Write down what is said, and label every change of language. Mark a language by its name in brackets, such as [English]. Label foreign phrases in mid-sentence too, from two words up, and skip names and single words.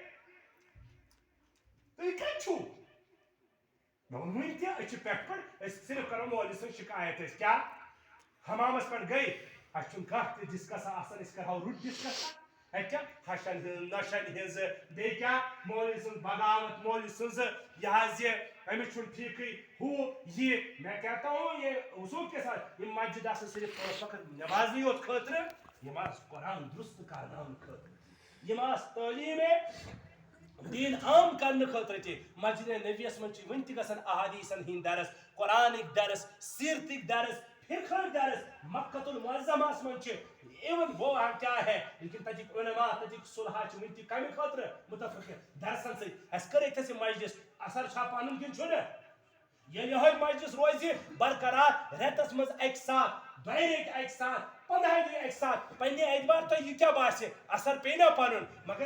[Kashmiri] تُہۍ کتہِ چھِو مےٚ ووٚن وٕنۍ تہِ أسۍ چھِ پٮ۪ٹھٕ پٮ۪ٹھ أسۍ صرف کرو مولوی سٕنٛز شکایت أسۍ کیٛاہ حمامس پٮ۪ٹھ گٔے اسہِ چھُنہٕ کانٛہہ تہِ ڈسکس آسان أسۍ کرہاو رُت ڈسکس اچھا ہشن ہٕنٛز نۄشن ہٕنٛز بیٚیہِ کیٛاہ مولوی سٕنٛز بغاوت مولوی سٕنٛز یہِ حظ یہِ أمِس چھُنہٕ ٹھیٖکٕے ہُہ یہِ مےٚ [Urdu] کہتا ہوں یہ اصوٗل کے ساتھ [Kashmiri] یِم مسجد آسان صرف 5 وقت نٮ۪مازنٕے یوت خٲطرٕ یِم آسہٕ قرآن درست کرناونہٕ خٲطرٕ یِم آسہٕ تعلیٖمے دین عام کرنہٕ خٲطرٕ تہِ مسجد نبیَس منٛز چھِ وٕنہِ تہِ گژھان احادیٖثن ہٕنٛدۍ درس قرآنٕکۍ درس سیرتٕکۍ درس فقہٕکۍ درس مکۃ المعظمہس منٛز چھِ ایون [Urdu] وہ کیا ہے [Kashmiri] لیکن تتِکۍ علما تتِکۍ صلحاء چھِ وٕنہِ تہِ کمہِ خٲطرٕ مُتفق درسن سۭتۍ اسہِ کٔر ییٚتھس یہِ مجلس اثر چھا پنُن کِنہٕ چھُنہٕ ییٚلہِ یِہوٚے مجلس روزِ برقرار رٮ۪تس منٛز اکہِ ساتھ 2 رٮ۪تۍ اکہِ ساتھ 15 دۄہ اکہِ ساتھ پننہِ اعتبار تۄہہِ یہِ کیٛاہ باسہِ اثر پیٚیہِ نا پنُن مگر